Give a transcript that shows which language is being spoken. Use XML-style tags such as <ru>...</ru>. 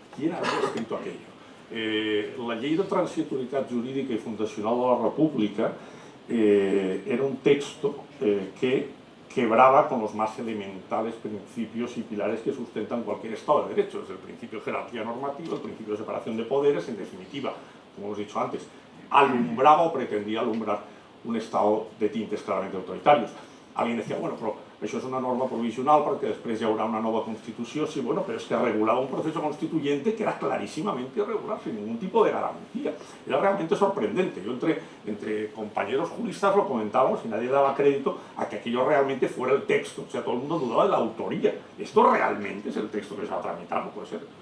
<es>La Llei de Transitorietat Jurídica y Fundacional de la República era un texto que quebraba con los más elementales principios y pilares que sustentan cualquier Estado de Derecho, desde el principio de jerarquía normativa, el principio de separación de poderes, en definitiva, como hemos dicho antes, alumbraba o pretendía alumbrar un Estado de tintes claramente autoritarios. Alguien decía, bueno,</es> <ca>però això és una norma provisional perquè després hi haurà una nova Constitució.</ca> <es>Sí, bueno, pero es que regulaba un proceso constituyente que era clarísimamente irregular, sin ningún tipo de garantía. Era realmente sorprendente. Yo entre compañeros juristas lo comentábamos y nadie daba crédito a que aquello realmente fuera el texto. O sea, todo el mundo dudaba de la autoría. ¿Esto realmente es el texto que se va a tramitar? No puede ser.</es>